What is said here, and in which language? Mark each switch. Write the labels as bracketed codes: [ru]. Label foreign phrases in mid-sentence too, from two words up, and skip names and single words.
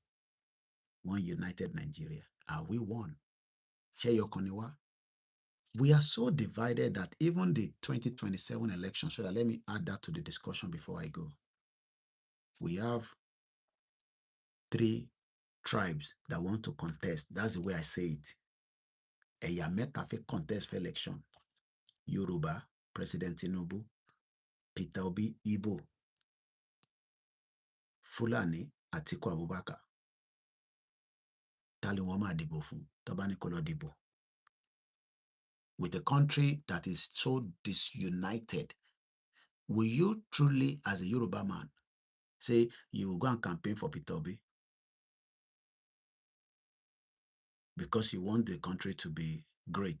[en] One united Nigeria? Are we one? We are so divided that even the 2027 election, so that let me add that to the discussion before I go. We have 3 tribes that want to contest. That's the way I say it. [yo] Ẹ̀yà mẹ́ta fẹ́ [en] contest for election. Yoruba, President Tinubu. Peter Obi, Igbo. Fulani, Atiku Abubakar. [yo] Ta ni wọ́n máa dìbò fún tó bá ní kó lọ dìbò? [en] With a country that is so disunited, will you truly, as a Yoruba man, say you will go and campaign for Peter Obi? Because you want the country to be great.